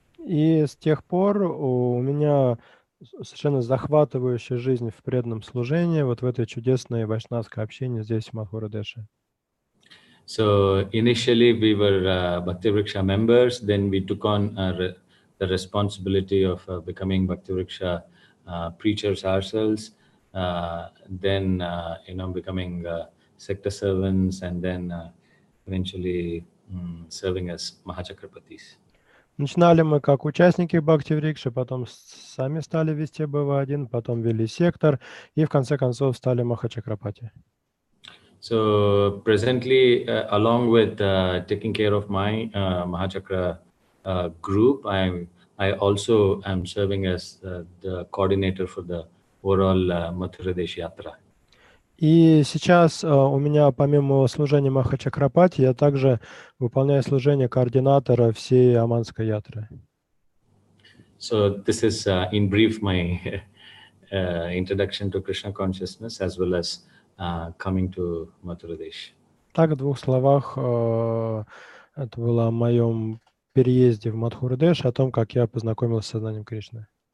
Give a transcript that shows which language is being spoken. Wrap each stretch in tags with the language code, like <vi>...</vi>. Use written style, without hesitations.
<ru>И с тех пор у меня совершенно захватывающая жизнь в преданном служении, вот в этой чудесной вайшнавской общине здесь, в Мадхура-Деше.</ru> <en>So initially we were Bhakti Vriksha members, then we took on the responsibility of becoming Bhakti Vriksha preachers ourselves, then becoming sector servants, and then eventually serving as Mahachakrapartis.</en> <ru>Начинали мы как участники Бхакти-врикши, потом сами стали вести BV1, потом вели сектор и в конце концов стали Махачакрапати.</ru> <en>So presently, along with taking care of my Mahachakra group, I also am serving as the coordinator for the overall Mathura Desh Yatra.</en> <ru>И сейчас у меня, помимо служения Махачакрапати, я также выполняю служение координатора всей Аманской ятры.</ru> <en>So this is in brief my introduction to Krishna consciousness as well as coming to Mathura Desh.</en> <ru>Так, в двух словах, это было о моем переезде в Мадхура-Деш, о том, как я познакомился с сознанием Кришны.</ru>